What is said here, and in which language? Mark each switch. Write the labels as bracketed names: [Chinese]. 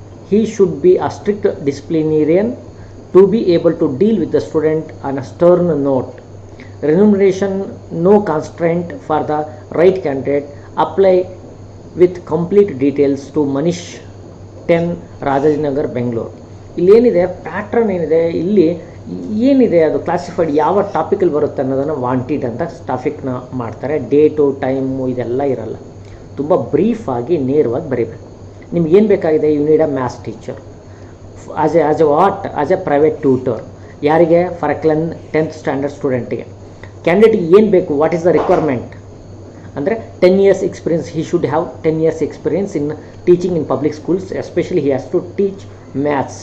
[English] He should be a strict disciplinarian to be able to deal with the student on a stern note. Remuneration no constraint for the right candidate. Apply with complete details to Manish 10 Rajajinagar, Bengaluru. [Kannada] ಇಲ್ಲೇನಿದೆ pattern ಏನಿದೆ, ಇಲ್ಲಿ ಏನಿದೆ ಅದು classified ಯಾವ ಟಾಪಿಕಲ್ಲಿ ಬರುತ್ತೆ ಅನ್ನೋದನ್ನು wanted ಅಂತ ಟಾಪಿಕ್ನ ಮಾಡ್ತಾರೆ. Date, time ಇದೆಲ್ಲ ಇರಲ್ಲ, ತುಂಬ ಬ್ರೀಫಾಗಿ ನೇರವಾಗಿ ಬರೀಬೇಕು. ನಿಮ್ಗೆ ಏನು ಬೇಕಾಗಿದೆ? [English] You need a maths teacher as a private tutor. [Kannada] ಯಾರಿಗೆ? [English] for a 10th standard [Kannada] ಸ್ಟೂಡೆಂಟಿಗೆ. ಕ್ಯಾಂಡಿಡೇಟಿಗೆ ಏನು ಬೇಕು? [English] what is the requirement [Kannada] ಅಂದರೆ [English] 10 years experience. He should have 10 years experience in teaching in public schools, especially he has to teach maths.